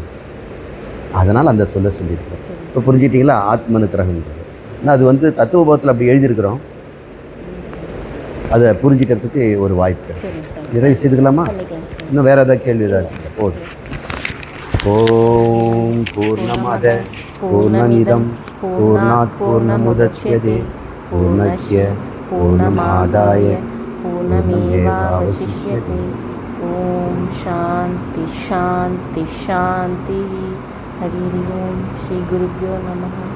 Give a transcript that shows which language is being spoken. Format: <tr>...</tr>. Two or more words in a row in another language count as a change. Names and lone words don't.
<ta>அதனால் அந்த சொல்லியிருக்கிறோம். இப்போ புரிஞ்சிட்டிங்களா? ஆத்ம அனுக்கிரகம்ன்றது. ஆனால் அது தத்துவபோதத்தில் அப்படி எழுதியிருக்கிறோம், அதை புரிஞ்சிக்கிறதுக்கு ஒரு வாய்ப்பு. நிறைவு செய்துக்கலாமா? இன்னும் வேறு ஏதாவது கேள்வி ஏதாவது போதும்.</ta> <sa>ॐ पूर्णमदः पूर्णमिदं पूर्णात् पूर्णमुदच्यते पूर्णस्य पूर्णमादाय पूर्णमेवावशिष्यते. ॐ शान्तिः शान्तिः शान्तिः. हरिः ॐ। श्री गुरुभ्यो नमः.</sa>